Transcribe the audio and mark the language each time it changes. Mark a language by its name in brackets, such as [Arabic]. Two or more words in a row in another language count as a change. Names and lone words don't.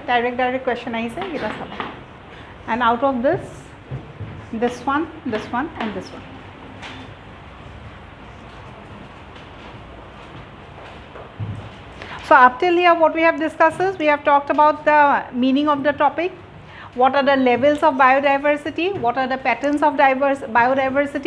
[English] Direct question [Assamese] আহিছে এটা চাবা, [English] and out of this one and this one. So up till here what we have discussed is we have talked about the meaning of the topic, what are the levels of biodiversity, what are the patterns of biodiversity.